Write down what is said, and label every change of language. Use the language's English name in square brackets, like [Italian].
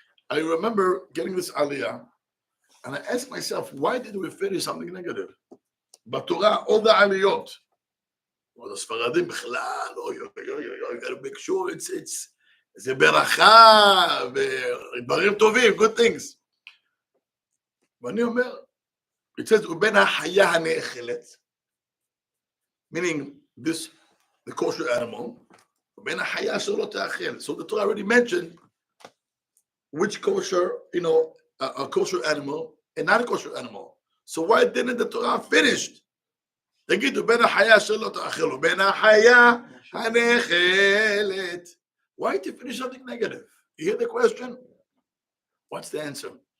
[English] I remember getting this aliyah, and I asked myself, why did we finish something negative? בתורה, all the aliyot. Well, the Sfaradim, you gotta make sure it's [Hebrew] זה ברכה, ודברים טובים, [English] good things. [Hebrew] ואני אומר, [English] it says, [Hebrew] ובין החיה הנאכלת, [English] meaning the kosher animal, [Hebrew] ובין החיה אשר לא תאכל. [English] So the Torah already mentioned which kosher, a kosher animal and not a kosher animal. So why didn't the Torah finish? [Hebrew] תגידו, בין החיה אשר לא תאכל, ובין החיה הנאכלת. [English] Why did you finish something negative? You hear the question? What's the answer?